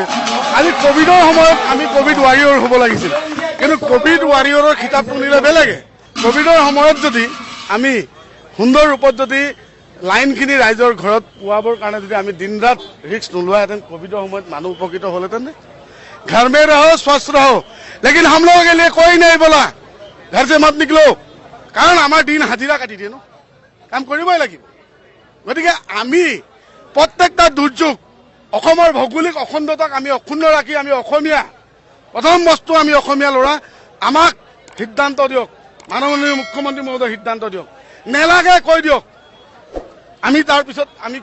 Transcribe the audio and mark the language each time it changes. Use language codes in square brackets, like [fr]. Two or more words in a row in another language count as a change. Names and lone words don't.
[as] আজি কভিডৰ সময়ত আমি [en] covid warrior [as] হ'ব লাগিছিল, কিন্তু [en] covid warriorৰ [as] খিতাপটো নিলে বেলেগে। কভিডৰ সময়ত যদি আমি সুন্দৰ ৰূপত যদি লাইনখিনি ৰাইজৰ ঘৰত পোৱাবৰ কাৰণে যদি আমি দিন ৰাত ৰিস্ক নোলোৱাহেঁতেন, কভিডৰ সময়ত মানুহ উপকৃত হ'লহেঁতেন। [hi] घर में रहो, स्वस्थ रहो, लेकिन हम लोगों के लिए कोई नहीं बोला घर से मत निकलो। [as] কাৰণ আমাৰ দিন হাজিৰা কাটি দিয়ে ন, কাম কৰিবই লাগিব। গতিকে আমি প্ৰত্যেকটা দুৰ্যোগ, অসমৰ ভৌগোলিক অখণ্ডতাক আমি অক্ষুণ্ণ ৰাখি আমি অসমীয়া, প্ৰথম বস্তু আমি অসমীয়া ল'ৰা, আমাক সিদ্ধান্ত দিয়ক, মাননীয় মুখ্যমন্ত্ৰী মহোদয় সিদ্ধান্ত দিয়ক, নেলাগে কৈ দিয়ক, আমি তাৰপিছত আমি কৰিব লাগে।